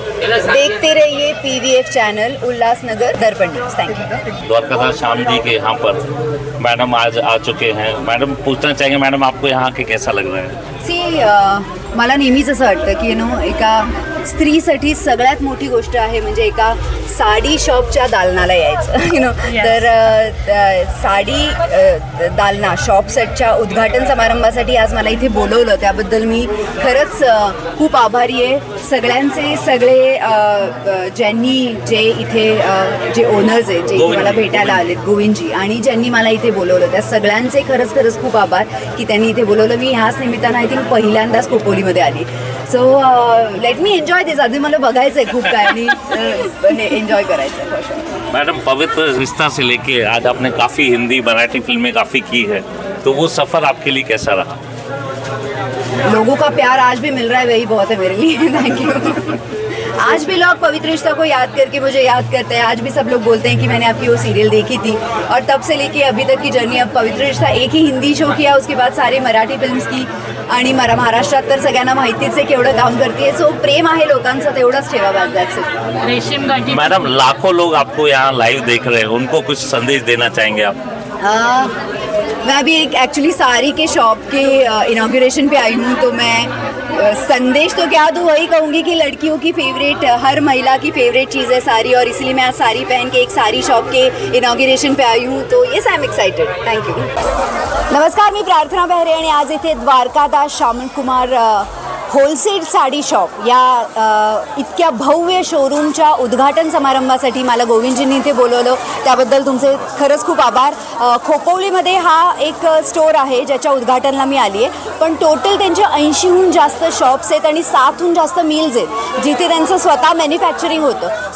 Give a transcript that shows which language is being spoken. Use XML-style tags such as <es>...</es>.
<hi>देखते रहिए PVF channel Ulhasnagar दर्पण news.</hi> <en>Thank you.</en> <hi>Dwarkadas Shyam ji के यहाँ पर मैडम आज आ चुके हैं। मैडम पूछना चाहेंगे, मैडम आपको यहाँ के कैसा लग रहा है?</hi> <mr>मला नेहमीच असं वाटतं की एका स्त्रीसाठी सगळ्यात मोठी गोष्ट आहे म्हणजे एका साडी शॉपच्या दालनाला यायचं तर साडी दालना शॉप सेटच्या उद्घाटन समारंभासाठी आज मला इथे बोलवलं, त्याबद्दल मी खरंच खूप आभारी आहे। सगळे ज्यांनी जे इथे जे ओनर्स आहेत जे मला भेटायला आलेत, गोविंदजी, आणि ज्यांनी मला इथे बोलवलं त्या सगळ्यांचे खरंच खूप आभार की त्यांनी इथे बोलवलं। मी ह्याच निमित्तानं</mr> <en>I think</en> <mr>पहिल्यांदाच खोपोलीमध्ये आली।</mr> <en>So let me enjoy this.</en> <mr>आधी मला बघायचं आहे खूप काय आणि एन्जॉय करायचं है।</mr> <hi>मैडम, पवित्र रिश्ता से लेके आज आपने काफ़ी हिंदी मराठी फिल्में काफ़ी की है, तो वो सफ़र आपके लिए कैसा रहा? लोगों का प्यार आज भी मिल रहा है, वही बहुत है मेरे लिए। Thank you. आज भी लोग पवित्र रिश्ता को याद करके मुझे याद करते हैं। आज भी सब लोग बोलते हैं कि मैंने आपकी वो सीरियल देखी थी, और तब से लेके अभी तक की जर्नी। अब पवित्र रिश्ता एक ही हिंदी शो किया, उसके बाद सारे मराठी फिल्म्स की,</hi> <mr>आणि महाराष्ट्रात तर सगळ्यांना माहितीच आहे केवढं काम करते। सो प्रेम आहे लोकांचं, तेवढंच ठेवा बस।</mr> <en>That's it.</en> <mr>रेशीम गाठी।</mr> <hi>मैडम, लाखों लोग आपको यहाँ लाइव देख रहे हैं, उनको कुछ संदेश देना चाहेंगे आप? मैं अभी एक एक्चुअली साड़ी के शॉप के इनॉग्रेशन पे आई हूँ, तो मैं संदेश तो क्या दूँ, वही कहूँगी कि लड़कियों की फेवरेट, हर महिला की फेवरेट चीज़ है साड़ी, और इसलिए मैं आज साड़ी पहन के एक साड़ी शॉप के इनॉग्रेशन पे आई हूँ।</hi> <en>तो yes, I am excited. Thank you.</en> <mr>नमस्कार, मी प्रार्थना बेहरे आणि आज इथे द्वारकादास श्यामकुमार होलसेल साडी शॉप या इतक्या भव्य शोरूमच्या उद्घाटन समारंभासाठी मला गोविंदजींनी इथे बोलवलं, त्याबद्दल तुमचे खरंच खूप आभार। खोपोलीमध्ये हा एक स्टोर आहे ज्याच्या उद्घाटनाला मी आली आहे, पण टोटल त्यांचे 80हून जास्त शॉप्स आहेत आणि 7हून जास्त मिल्स आहेत जिथे त्यांचं स्वतः मॅन्युफॅक्चरिंग होतं।</mr>